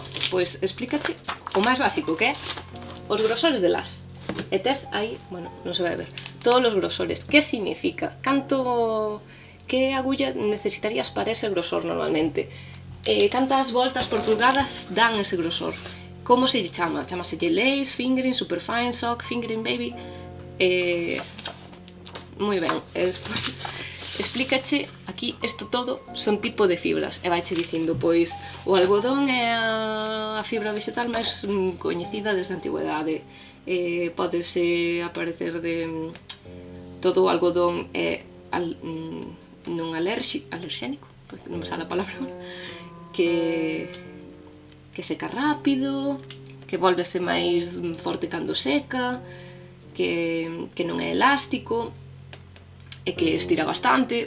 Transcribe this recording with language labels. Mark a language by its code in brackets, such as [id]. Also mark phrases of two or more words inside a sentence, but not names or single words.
[gl] Pois explícache o máis básico, que é os grosores de las. E tes aí, bueno, non se vai ver, todos os grosores. Que significa? Que agulla necesitarías para ese grosor normalmente? Cantas voltas por pulgadas dan ese grosor? Como se lle chama? [en] Chámaselle lace, fingering, superfine, sock, fingering baby. [gl] Moi ben, e despois explícache aquí, isto todo son tipo de fibras e vaiche dicindo, pois o algodón é a fibra vegetal máis coñecida desde a antigüedade. Pódese aparecer de todo o algodón é non alerxénico, non me sale a palabra, que seca rápido, que volvese máis forte cando seca, que non é elástico e que estira bastante.